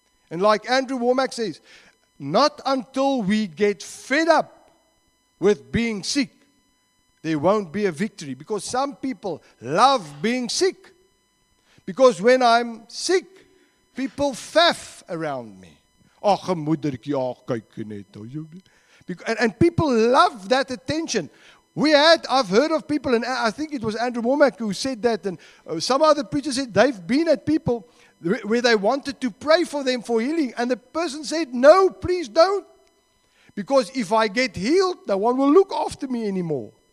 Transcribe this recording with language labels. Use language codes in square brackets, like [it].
[en] And like Andrew Womack says, not until we get fed up with being sick, there won't be a victory. Because some people love being sick. Because when I'm sick, people faff around me. [af] Ag, 'n moedertjie, ag, kyk net. [en] And people love that attention. I've heard of people, and I think it was Andrew Womack who said that, and some other preachers said they've been at people where they wanted to pray for them for healing, and the person said, no, please don't. Because if I get healed, no one will look after me anymore.